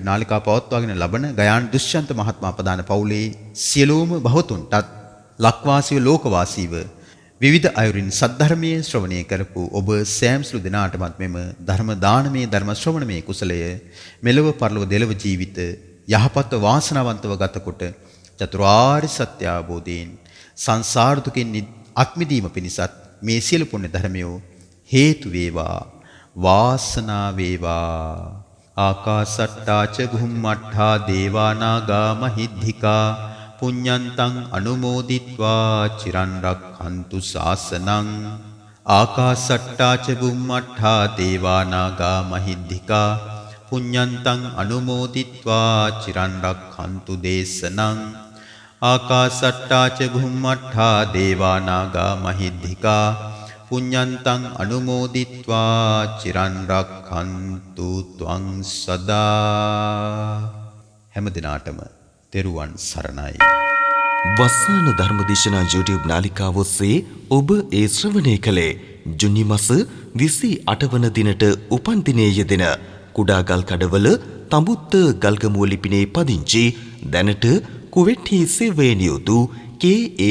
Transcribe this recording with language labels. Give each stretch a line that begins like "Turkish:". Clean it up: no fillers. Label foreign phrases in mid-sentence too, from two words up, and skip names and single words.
Sinhala: නාලිකා පවත්වාගෙන ලබන ගයාන් දුෂ්‍යන්ත මහත්මයා ප්‍රදාන පවුලේ සියලුම බහතුන්ටත් ලක්වාසීව ලෝකවාසීව විවිධ අයුරින් සද්ධර්මයේ ශ්‍රවණය කරපු ඔබ සෑම්ස්ලු දිනාටමත් මෙම ධර්ම දානමේ ධර්ම ශ්‍රවණමේ කුසලය මෙලව පරලොව දෙලව ජීවිත යහපත්ව වාසනාවන්තව ගතකොට චතුරාර්ය සත්‍ය අවබෝධයෙන් සංසාර දුකින් අත්මිදීම පිණිසත් මේ සියලු පුණ්‍ය ධර්මයෝ හේතු වේවා වාසනාව වේවා.
Pali: ආකාසට්ටා ච බුම්මට්ඨා දේවා නාග මහිද්దికා පුඤ්ඤන්තං අනුමෝදිත්වා චිරන් රක්ඛන්තු ශාසනං. ආකාසට්ටා ච බුම්මට්ඨා දේවා නාග මහිද්దికා පුඤ්ඤන්තං අනුමෝදිත්වා චිරන් රක්ඛන්තු දේශනං. ආකාසට්ටා ච බුම්මට්ඨා දේවා නාග මහිද්దికා පුඤ්ඤන්තං අනුමෝදිත්වා චිරන් රක්ඛන්තු ත්වං සදා.
Sinhala: හැම දිනාටම තෙරුවන් සරණයි. වස්සාන ධර්මදේශනා YouTube නාලිකාව ඔස්සේ ඔබ ඒ ශ්‍රවණය කළේ ජුනි මාස 28 වන දිනට උපන් දිනයේ යෙදෙන කුඩා ගල් කඩවල තඹුත්ත ගල්ගමුව ලිපිනේ පදිංචි දැනට කුවේට්හි සේවයේ නියුතු කේ.ඒ.